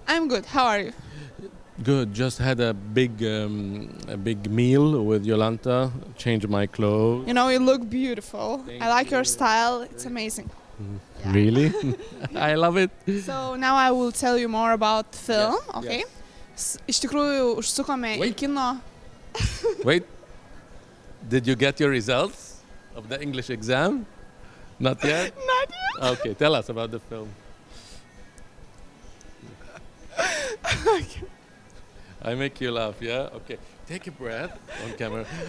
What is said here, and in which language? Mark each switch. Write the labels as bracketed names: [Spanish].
[English] I'm good. How are you? Good. Just had a big meal with Jolanta. Changed my clothes. You know, you look beautiful. I like your style. It's amazing. Really? I love it. So now I will tell you more about the film, Yes, okay? yes. [Lithuanian] Iš tikrųjų, užsukome į kino. [English] Wait. Did you get your results of the English exam? Not yet? Not yet. Okay, tell us about the film. I make you laugh, yeah? Okay. Take a breath on camera.